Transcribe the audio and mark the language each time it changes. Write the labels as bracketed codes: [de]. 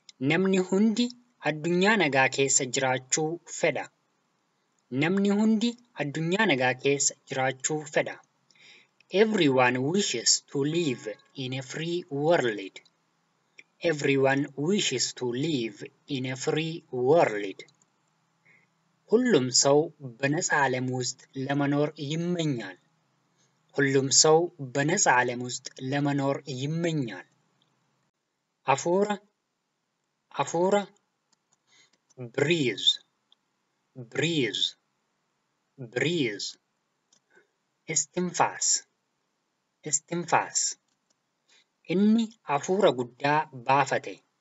[om] Namni hundi addunyaa nagaa keessa jiraachuu fedha. Namni hundi addunyaa nagaa keessa jiraachuu fedha. [en] Everyone wishes to live in a free world. Everyone wishes to live in a free world. [am] ሁሉም ሰው በነፃ ዓለም ውስጥ ለመኖር ይመኛል. ሁሉም ሰው በነፃ ዓለም ውስጥ ለመኖር ይመኛል. [om] አፉራ አፉራ [en] breeze breeze breeze [am] እስትንፋስ እስትንፋስ [om] inni afuura guddaa baafate.